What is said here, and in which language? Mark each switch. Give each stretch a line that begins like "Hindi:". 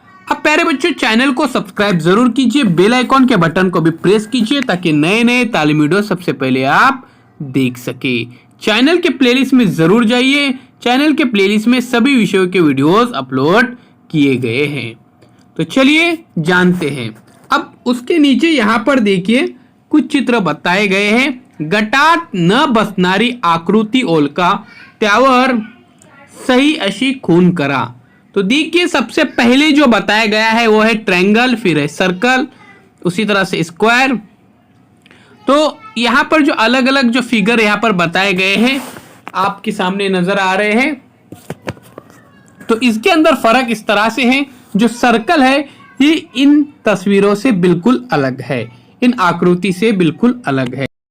Hindi: अब प्यारे बच्चों, चैनल को सब्सक्राइब जरूर कीजिए, बेल आइकॉन के बटन को भी प्रेस कीजिए ताकि नए नए तालीम वीडियो सबसे पहले आप देख सके. चैनल के प्लेलिस्ट में जरूर जाइए, चैनल के प्लेलिस्ट में सभी विषयों के वीडियोस अपलोड किए गए हैं. तो चलिए जानते हैं. अब उसके नीचे यहाँ पर देखिए कुछ चित्र बताए गए हैं.
Marathi: गटात न बसणारी आकृती ओळखा, त्यावर सही अशी खून करा.
Hindi: तो देखिए सबसे पहले जो बताया गया है वो है ट्रायंगल, फिर है सर्कल, उसी तरह से स्क्वायर. तो यहाँ पर जो अलग अलग जो फिगर यहाँ पर बताए गए हैं आपके सामने नजर आ रहे हैं. तो इसके अंदर फर्क इस तरह से है, जो सर्कल है ये इन तस्वीरों से बिल्कुल अलग है, इन आकृति से बिल्कुल अलग है.